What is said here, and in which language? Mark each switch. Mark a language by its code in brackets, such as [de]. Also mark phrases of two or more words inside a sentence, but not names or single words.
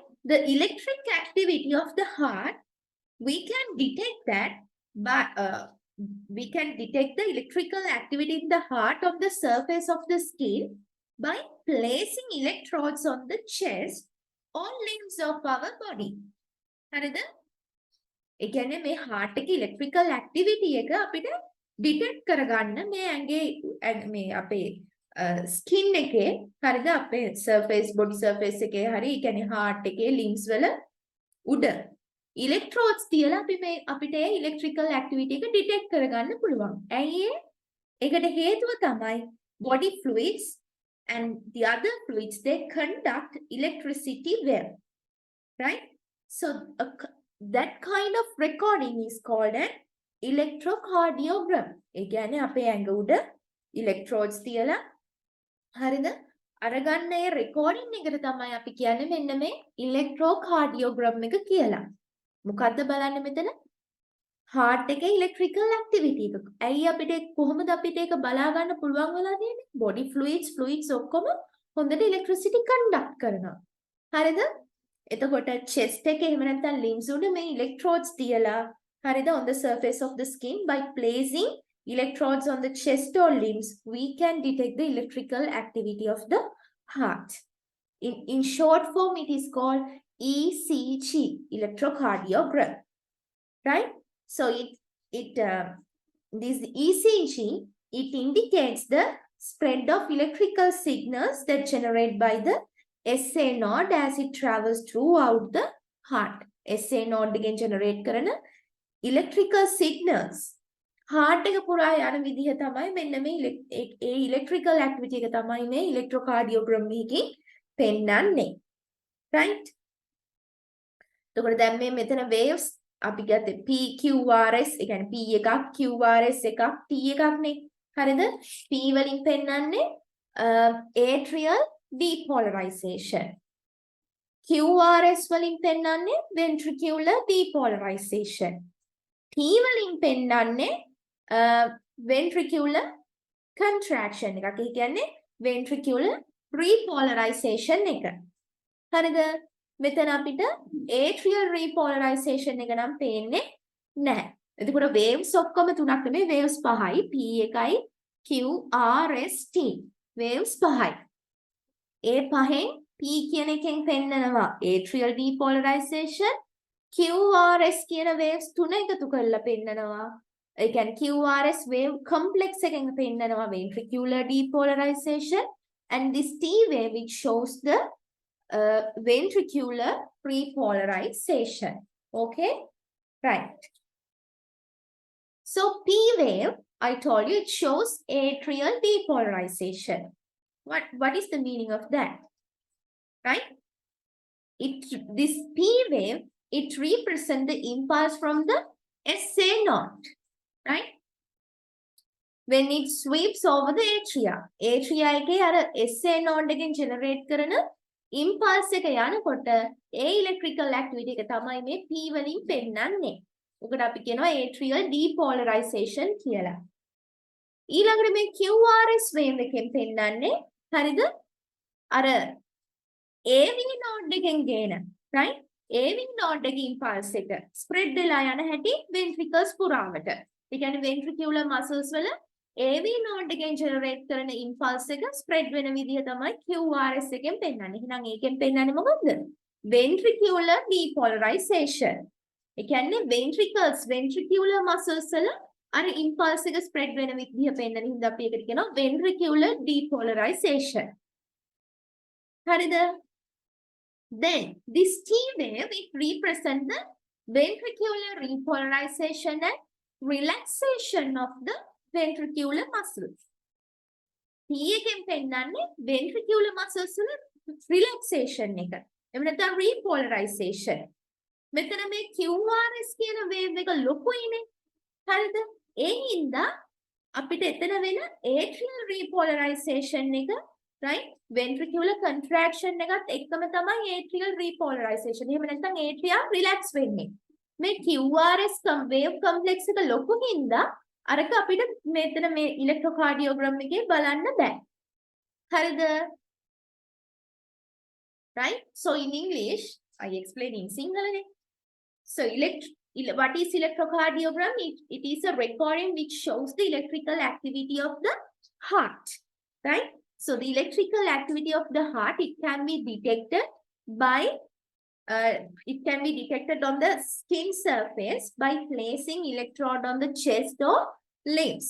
[en] The electric activity of the heart, we can detect that by we can detect the electrical activity in the heart on the surface of the skin by placing electrodes on the chest or limbs of our body. [si] හරිද? ඒ කියන්නේ මේ heart එකේ [en] electrical activity [si] එක අපිට detect කරගන්න මේ ඇඟේ මේ අපේ skin එකේ හරිද අපේ [en] surface body surface [si] එකේ හරි ඒ කියන්නේ heart එකේ limbs වල උඩ electrodes තියලා අපි මේ අපිට ඒ [en] electrical activity [si] එක detect කරගන්න පුළුවන්. ඇයි ඒ? ඒකට හේතුව තමයි [en] body fluids and the other fluids they conduct electricity well, right? So that kind of recording is called an electrocardiogram. [si] ඒ කියන්නේ අපේ ඇඟ උඩ electrodes තියලා හරිද? අරගන්න ඒ recording එකට තමයි අපි කියන්නේ මෙන්න මේ electrocardiogram එක කියලා. මොකද්ද බලන්න මෙතන? heart එකේ [en] electrical activity [si] එක. ඇයි අපිට කොහොමද අපිට ඒක බලා ගන්න පුළුවන් වෙලා තියෙන්නේ? [en] body fluids [si] ඔක්කොම හොඳට [en] electricity conduct [si] කරනවා. හරිද? එතකොට chest එකේ එහෙම නැත්නම් limbs උඩ මේ electrodes තියලා හරිද [en] on the surface of the skin by placing electrodes on the chest or limbs we can detect the electrical activity of the heart. In short form it is called ECG, electrocardiogram, right? So this ECG, it indicates the spread of electrical signals that generate by the SA node as it travels throughout the heart. SA node again generate [si] කරන [en] electrical signals heart [si] එක පුරා යන විදිහ තමයි මෙන්න මේ [en] electrical activity [si] එක තමයි මේ electrocardiogram එකකින් පෙන්වන්නේ, right? එතකොට දැන් මේ මෙතන waves අපි ගත්තේ PQRS, ඒ කියන්නේ P එකක් QRS එකක් T එකක් නේ. හරිද? P වලින් පෙන්වන්නේ [en] atrial depolarization. [si] QRS වලින් පෙන්වන්නේ [en] ventricular depolarization. [si] T වලින් පෙන්වන්නේ [en] ventricular contraction [si] එකක්. ඒ කියන්නේ [en] ventricular repolarization [si] එක. හරිද? මෙතන අපිට [en] atrial repolarization [si] එක නම් පේන්නේ නැහැ. එතකොට waves ඔක්කොම තුනක් නෙමෙයි waves පහයි. P එකයි QRS T. waves පහයි. ඒ පහෙන් P කියන එකෙන් පෙන්නනවා [en] atrial depolarization, [si] QRS කියන waves තුන එකතු කරලා පෙන්නනවා. ඒ කියන්නේ [en] QRS wave complex [si] එකෙන් පෙන්නනවා [en] ventricular depolarization, and this T wave which shows the ventricular repolarization. Okay, right. So P wave, I told you, it shows atrial depolarization. What is the meaning of that? Right? This P wave, it represents the impulse from the SA node, right? When it sweeps over the atria [si] එකේ අර [en] SA node [si] එකෙන් generate කරන impulse එක යනකොට ඒ [en] electrical activity [si] එක තමයි මේ P වලින් පෙන්නන්නේ. ඔකට අපි කියනවා [en] atrial depolarization [si] කියලා. ඊළඟට මේ [en] QRS wave [si] එකෙන් පෙන්නන්නේ හරිද? අර [en] AV node [si] එකෙන් ගේන, right? [en] AV node [si] එකේ impulse එක spread වෙලා යන හැටි ventricles පුරාවට. ඒ කියන්නේ [en] ventricular muscles [si] වල [en] AV node [si] එකෙන් generate කරන impulse එක spread වෙන විදිහ තමයි QRS එකෙන් පෙන්වන්නේ. එහෙනම් ඒකෙන් පෙන්වන්නේ මොකද්ද? [en] Ventricular depolarization. [si] ඒ කියන්නේ [en] ventricular muscles [si] වල අර impulse එක spread වෙන විදිහ පෙන්වන හින්දා අපි ඒකට කියනවා [en] ventricular depolarization. [si] හරිද? [en] Then this T wave it represents the ventricular repolarization and relaxation of the ventricular muscles. [si] T එකෙන් පෙන්නන්නේ [en] ventricular muscles [si] වල relaxation එක. එහෙම නැත්නම් repolarization. මෙතන මේ QRS කියන wave එක ලොකුයිනේ. හරිද? ඒ හින්දා අපිට එතන වෙන [en] atrial repolarization [si] එක [en] right ventricular contraction [si] එකත් එක්කම තමයි [en] atrial repolarization. [si] එහෙම නැත්නම් [en] atria relax [si] වෙන්නේ. මේ [en] QRS wave complex [si] එක ලොකු හින්දා අරක අපිට මෙතන මේ electrocardiogram එකේ බලන්න බෑ. හරිද? [en] Right? So in English, I explain in Sinhala. So what is electrocardiogram? It is a recording which shows the electrical activity of the heart. Right? So the electrical activity of the heart, it can be detected on the skin surface by placing electrode on the chest or limbs.